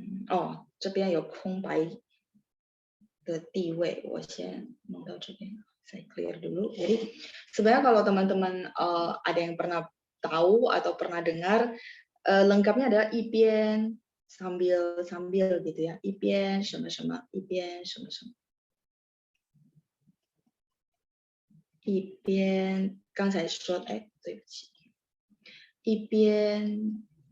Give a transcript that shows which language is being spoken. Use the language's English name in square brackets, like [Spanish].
[Chinese] 哦，这边有空白的地位，我先弄到这边。 [Indonesian] Saya clear dulu. Jadi sebenarnya kalau teman-teman ada yang pernah tahu atau pernah dengar, lengkapnya adalah 一边 sambil gitu ya. [Chinese] 一边什么什么，一边什么什么。一边刚才说，对不起，一边。